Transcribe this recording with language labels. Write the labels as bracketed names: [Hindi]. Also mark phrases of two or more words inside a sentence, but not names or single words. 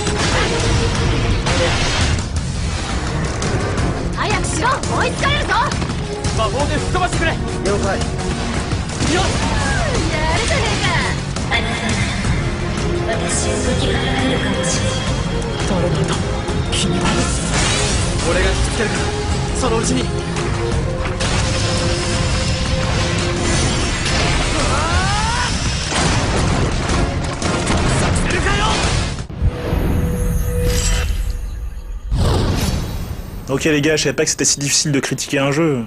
[Japanese] 早くしろ、追いつかれるぞ。魔法で吹っ飛ばしてくれ。了解。よっ。やるじゃねえか。あなたなら私を解き放てるかもしれない。誰なんだ君は。俺が引きつけるからそのうちに。 [French] Ok les gars, je savais pas que c'était si difficile de critiquer un jeu.